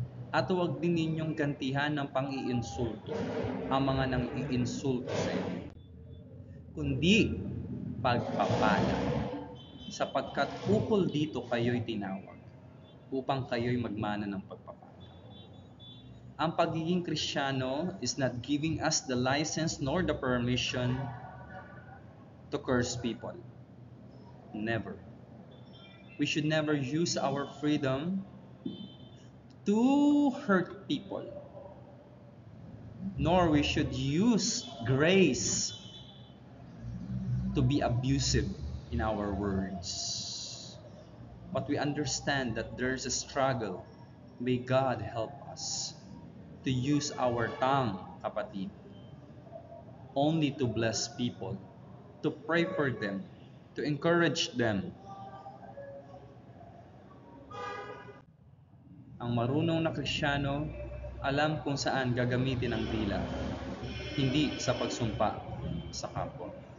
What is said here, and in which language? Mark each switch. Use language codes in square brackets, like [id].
[tl] At huwag din ninyong gantihan ng pang-iinsulto ang mga nang iinsulto sa inyo. Kundi pagpapala, sapagkat ukol dito kayo'y tinawag, upang kayo'y magmana ng pagpapala. Ang pagiging Kristiyano [en] is not giving us the license nor the permission to curse people. Never. We should never use our freedom to hurt people. Nor we should use grace to be abusive in our words. But we understand that there's a struggle. May God help us to use our tongue, kapatid, only to bless people, to pray for them, to encourage them. [tl] Ang marunong na Kristiyano, alam kung saan gagamitin ang dila, hindi sa pagsumpa sa kapwa.